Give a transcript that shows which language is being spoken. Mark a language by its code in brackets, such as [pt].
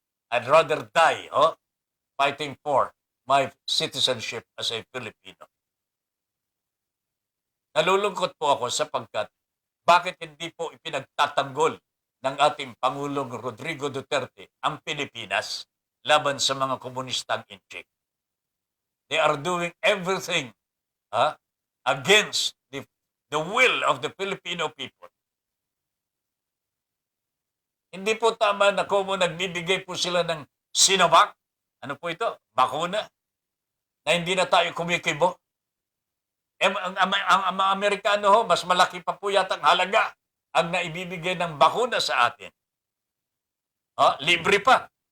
[en] I'd rather die fighting for my citizenship as a Filipino. [tl] Nalulungkot po ako sapagkat bakit hindi po ipinagtatanggol ng ating Pangulong Rodrigo Duterte ang Pilipinas laban sa mga komunistang Inchik. [en] They are doing everything against the will of the Filipino people. [tl] Hindi po tama na kung nagbibigay po sila ng Sinovac. Ano po ito? Bakuna. Na hindi na tayo kumikibo. Ang mga Amerikano mas malaki pa po yata ang halaga ang naibibigay ng bakuna sa atin. Libre pa.